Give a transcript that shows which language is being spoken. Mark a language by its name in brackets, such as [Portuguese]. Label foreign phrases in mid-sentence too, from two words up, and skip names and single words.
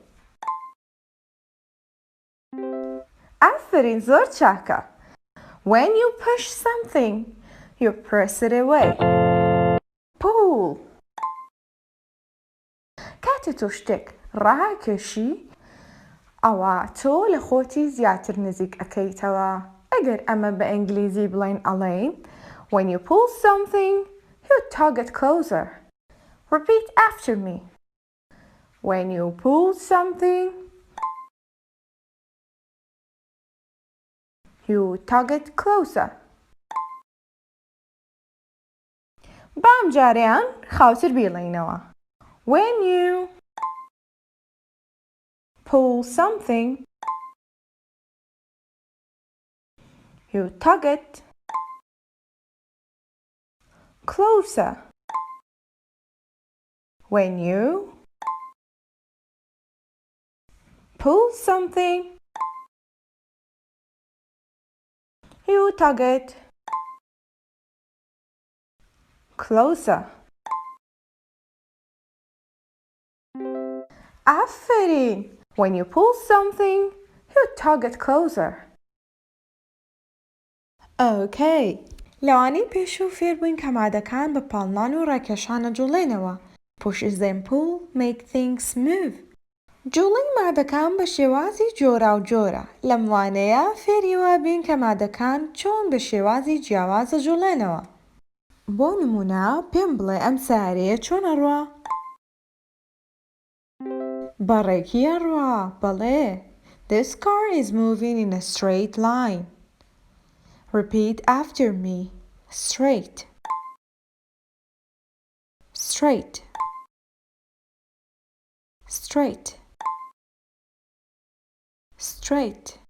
[Central Kurdish] ئافرین زۆر چاکە. [English] When you push something, you press it away. [Central Kurdish] Pull کاتە تۆ شتێک ڕاکێشی ئەوە تۆ لە خۆتی زیاتر نزیک ئەکەیتەوە. ئەگەر ئەمە بە ئینگلیزی بڵێن ئەڵێین [English] When you pull something, you tug it closer. Repeat after me. When you pull something, you tug it closer. [Central Kurdish] بام جاریان خاوتر بیڵێنەوە. [English] When you pull something, you tug it closer. When you pull something, you tug it closer. [Central Kurdish] آفرین. [English] When you pull something, you tug it closer. Okay. [Central Kurdish] لەوانەی پێشوو فێر بووین کە مادەکان بە پاڵنان و ڕاکێشانە جوڵێنەوە. [English] Pushes and pull make things move. [Central Kurdish] جوڵین مادەکان بە شێوازی جۆرا و جۆرە. لەم وانەیە فێریەوە بین کە مادەکان چۆن بە شێوازی جیاوازە جوڵێنەوە. بۆ نمونە پێم بڵێ ئەم سیارەیە چۆن ئەڕوا؟ بەڕێکی ئەڕوا. بەڵێ. [English] This car is moving in a straight line. Repeat after me. Straight. Straight. Straight. Straight.